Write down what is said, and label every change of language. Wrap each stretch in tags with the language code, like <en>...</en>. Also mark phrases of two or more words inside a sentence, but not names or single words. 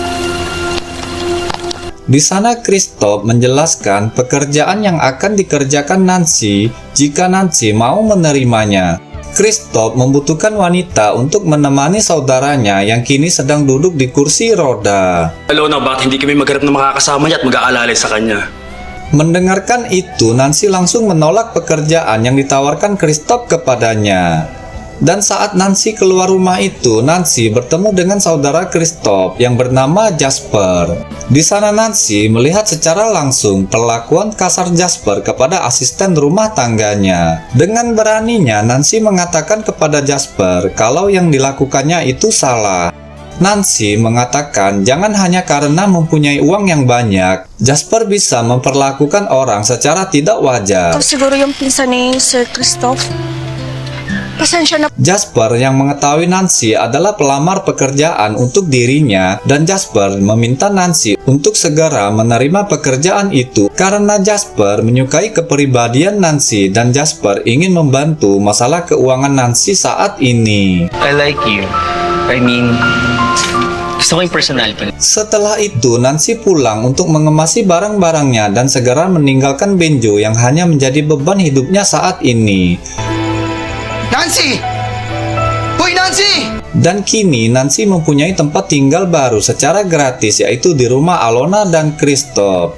<id>Di sana Christoph menjelaskan pekerjaan yang akan dikerjakan Nancy jika Nancy mau menerimanya. Christoph membutuhkan wanita untuk menemani saudaranya yang kini sedang duduk di kursi roda.</id> <tl>Alona, bakit hindi kami maghanap ng makakasama niya at mag-aalalay sa kanya?</tl> <id>Mendengarkan itu, Nancy langsung menolak pekerjaan yang ditawarkan Christoph kepadanya. Dan saat Nancy keluar rumah itu, Nancy bertemu dengan saudara Christoph yang bernama Jasper. Di sana Nancy melihat secara langsung perlakuan kasar Jasper kepada asisten rumah tangganya. Dengan beraninya, Nancy mengatakan kepada Jasper kalau yang dilakukannya itu salah. Nancy mengatakan jangan hanya karena mempunyai uang yang banyak, Jasper bisa memperlakukan orang secara tidak wajar.</id> <tl>Ito siguro yung pinsan ni Sir Christoph. Pasensya na.</tl> <id>Jasper yang mengetahui Nancy adalah pelamar pekerjaan untuk dirinya, dan Jasper meminta Nancy untuk segera menerima pekerjaan itu karena Jasper menyukai kepribadian Nancy dan Jasper ingin membantu masalah keuangan Nancy saat ini.</id> <en>I like you. I mean,</en> <tl>gusto ko yung personality.</tl> <id>Setelah itu, Nancy pulang untuk mengemasi barang-barangnya dan segera meninggalkan Benjo yang hanya menjadi beban hidupnya saat ini.</id> <tl>Nancy! Hoy, Nancy!</tl> <id>Dan kini Nancy mempunyai tempat tinggal baru secara gratis, yaitu di rumah Alona dan Christoph.</id>